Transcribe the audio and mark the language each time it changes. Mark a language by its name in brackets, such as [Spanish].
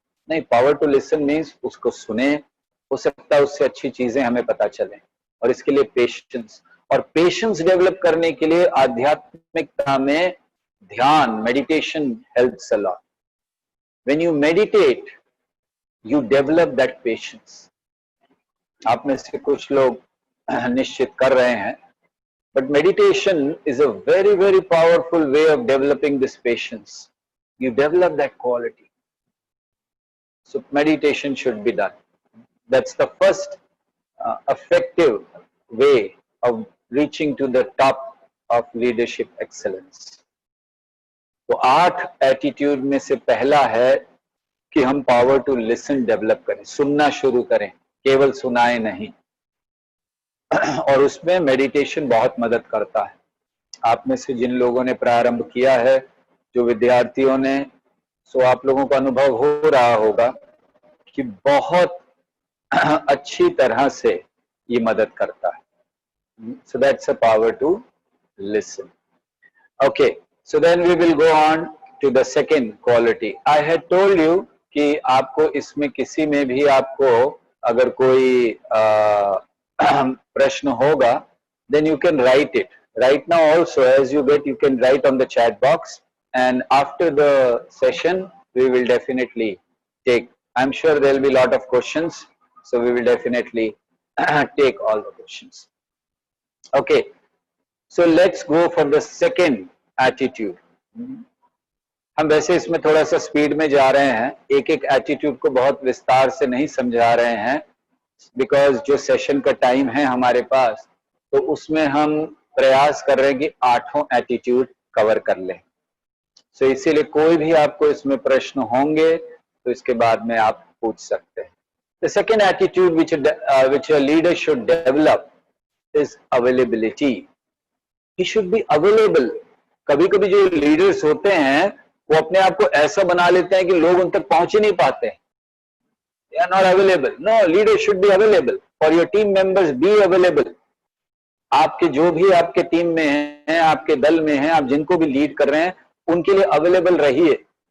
[Hindi] नहीं, [English] power to listen means [Hindi] उसको सुने, हो सकता है उससे अच्छी चीजें हमें पता चले, और इसके लिए पेशेंस। और पेशेंस डेवलप करने के लिए आध्यात्मिकता में ध्यान, [English] Meditation helps a lot. When you meditate you develop that patience. [Hindi] आप में से कुछ लोग निश्चित कर रहे हैं, [English] but meditation is a very, very powerful way of developing this patience. You develop that quality. So meditation should be done. That's the first effective way of reaching to the top of leadership excellence. [Hindi] तो 8 attitude में से पहला है कि हम power to listen develop करें, सुनना शुरू करें, केवल सुनाए नहीं। और उसमें मेडिटेशन बहुत मदद करता है। आप में से जिन लोगों ने प्रारंभ किया है, जो विद्यार्थियों ने, सो आप लोगों को अनुभव हो रहा होगा कि बहुत अच्छी तरह से ये मदद करता है। [English] So that's a power to listen. Okay, so then we will go on to the second quality. I had told you [Hindi] कि आपको इसमें किसी में भी आपको अगर कोई प्रश्न होगा, [English] then you can write it. Right now also, as you get, you can write on the chat box, and after the session we will definitely take, I'm sure there will be a lot of questions, so we will definitely take all the questions. Okay, so let's go for the second attitude. [Hindi] हम वैसे इसमें थोड़ा सा speed में जा रहे हैं, एक एक एटीट्यूड को बहुत विस्तार से नहीं समझा रहे हैं, बिकॉज जो सेशन का टाइम है हमारे पास, तो उसमें हम प्रयास कर रहे हैं कि 8 एटीट्यूड कवर कर लें। सो इसीलिए कोई भी आपको इसमें प्रश्न होंगे तो इसके बाद में आप पूछ सकते हैं। [English] The second attitude which a leader should develop is availability. He should be available. [Hindi] कभी कभी जो लीडर्स होते हैं वो अपने आप को ऐसा बना लेते हैं कि लोग उन तक पहुंच ही नहीं पाते। [English] They are not available. No, leaders should be available. For your team members, be available. [Hindi] आपके जो भी आपके टीम में हैं, आपके दल में हैं, आप जिनको भी लीड कर रहे हैं, उनके लिए अवेलेबल रहिए.